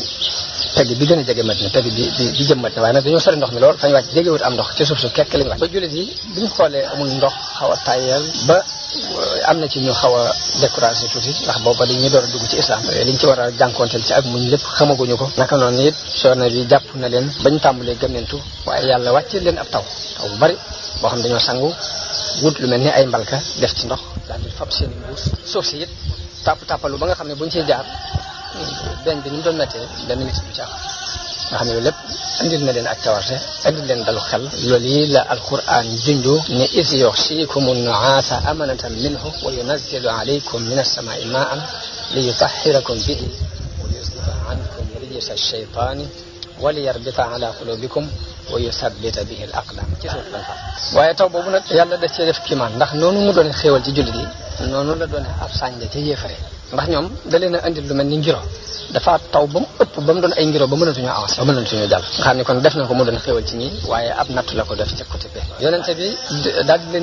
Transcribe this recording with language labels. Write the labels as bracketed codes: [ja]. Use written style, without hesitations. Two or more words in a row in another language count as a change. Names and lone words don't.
[wo] bi gën a jege Madina pegg bi jëm Madina waaye nag dañoo sori ndox mi lool fañ wàcc jegewut am ndox ci suuf su kekk lañ wàcc ba jullit yi biñ xoolee amul ndox xaw a tàyyal ba am na ci ñu xaw a découragé tuuti ndax booba dañuy door a dugg ci islam liñ ci war a jànkoonteel ci ak muñ lépp xamaguñu ko naka noonu it coono bi jàpp na leen bañ tàmbalee gëmmentu waaye yàlla wàcce leen ab taw bu bari boo xam dañoo sangu wut lu mel ni ay mbalka def ci ndox daal di fab seen mbuus suuf si it tàppalu ba nga xam ne buñ ciy jaar beñ bi ni mu doon méttee benn nit du ci am nga xam ne loolu lépp andil na leen ak tawarte andil leen dalu xel loolu yi la alquran junju ne [ar] إذ يغشيكم النعاس أمنة منه وينزل عليكم من السماء ماء ليطهركم به ويذهب عنكم رجز الشيطان وليربط على قلوبكم ويثبت به الأقدام [wo] ci suuf lañ fa waaye taw boobu nag yàlla daf cee def kiimaan ndax noonu mu doon xéewal ci jullit yi noonu la doon ab sànja ca yéefare ndax ñoom da leen a andil lu mel ni ngiro dafa taw ba mu ëpp ba mu doon ay ngiro ba mënatuñoo avancé ba mënatuñoo jàll nga xam ne kon def na ko mu doon xéewal ci ñi waaye ab nattu la ko def ca côté bi yonente bi daal di leen